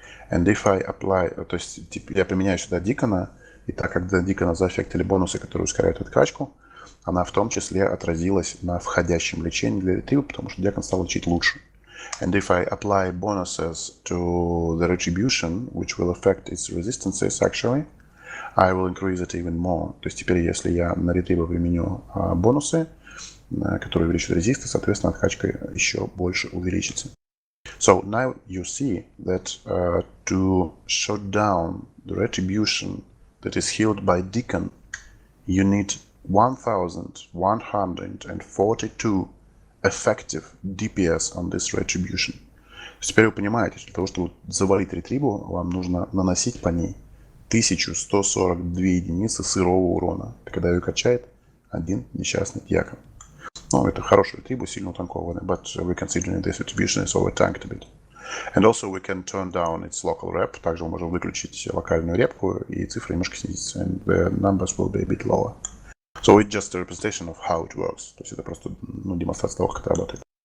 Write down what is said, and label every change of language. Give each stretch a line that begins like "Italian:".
English: And if I apply,
Russian: то есть я применяю сюда Дикона, и так как для Дикона заэффектили бонусы, которые ускоряют откачку, она в том числе отразилась на входящем лечении для ретриба, потому что Дикон стал лечить лучше.
English: And if I apply bonuses to the retribution, which will affect its resistances actually, I will increase it even more.
Russian: То есть теперь, если я на ретриба применю бонусы, которые увеличивают резисты, соответственно, откачка еще больше увеличится.
English: So now you see that to shut down the retribution that is healed by Deacon, you need 1142 effective DPS on this retribution.
Russian: Теперь вы понимаете, для того, чтобы завалить ретрибу, вам нужно наносить по ней 1142 единицы сырого урона, когда ее качает один несчастный дьякон. Ну, это хороший ретрибу, сильно утанкованный,
English: but we considering this retribution is overtanked a bit. And also we can turn down its local rep,
Russian: также мы можем выключить локальную репку, и цифры немножко снизится,
English: and the numbers will be a bit lower. So it's just a representation of how it works.
Russian: То есть это просто демонстрация того, как это работает.